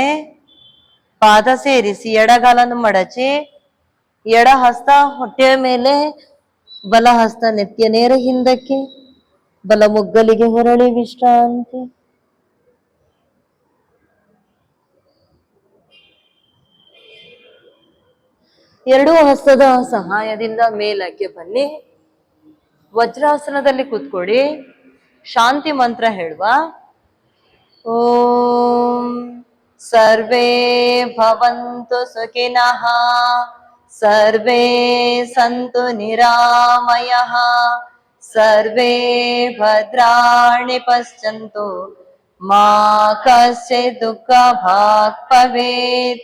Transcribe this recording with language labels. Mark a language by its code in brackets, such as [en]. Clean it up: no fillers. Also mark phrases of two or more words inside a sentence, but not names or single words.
[kn] ಪಾದ ಸೇರಿಸಿ ಎಡಗಾಲನ್ನು ಮಡಚಿ, ಎಡ ಹಸ್ತ ಹೊಟ್ಟೆಯ ಮೇಲೆ, ಬಲ ಹಸ್ತ ನೆತ್ತಿಯ ನೇರ ಹಿಂದಕ್ಕೆ, ಬಲ ಮುಗ್ಗಲಿಗೆ ಹೊರಳಿ ವಿಶ್ರಾಂತಿ. ಎರಡೂ ಹಸ್ತದ ಸಹಾಯದಿಂದ ಮೇಲಕ್ಕೆ ಬನ್ನಿ. ವಜ್ರಾಸನದಲ್ಲಿ ಕೂತ್ಕೊಳ್ಳಿ. ಶಾಂತಿ ಮಂತ್ರ ಹೇಳುವ. [sa] ಓಂ ಸರ್ವೇ ಭವಂತು ಸುಖಿನಃ, ಸರ್ವೇ ಸಂತು ನಿರಾಮಯಃ, ಸರ್ವೇ ಭದ್ರಾಣಿ ಪಶ್ಯಂತು, ಮಾ ಕಶ್ಚಿತ್ ದುಃಖ ಭಾಗ್ ಭವೇತ್.